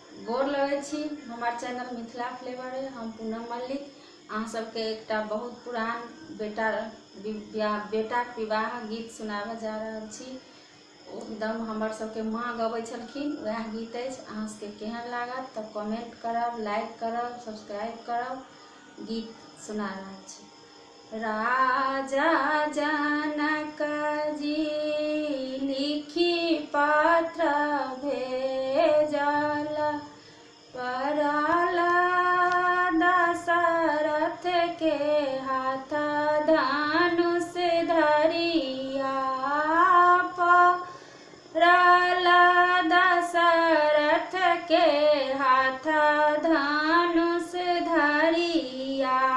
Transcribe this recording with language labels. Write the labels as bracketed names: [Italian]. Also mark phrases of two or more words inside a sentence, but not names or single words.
[Maithili] गोर लगै छी हमार चैनल मिथिला फ्लेवर है। हम पूनम मल्लिक अहाँ सबके एकटा बहुत पुरान बेटाक विवाह गीत सुनाबे जा रहल छी। एकदम हमर सबके माँ गबै छलखिन, वएह गीत अछि। अहाँ सबके केहन लागत तऽ कमेंट करब, लाइक करब, सब्सक्राइब करब। गीत सुना रहल छी। राजा जनक जी लिखी पत्र भेजल, पड़ल दशरथ के हाथ धनुष धरिया, पड़ल दशरथ के हाथ धनुष धरिया।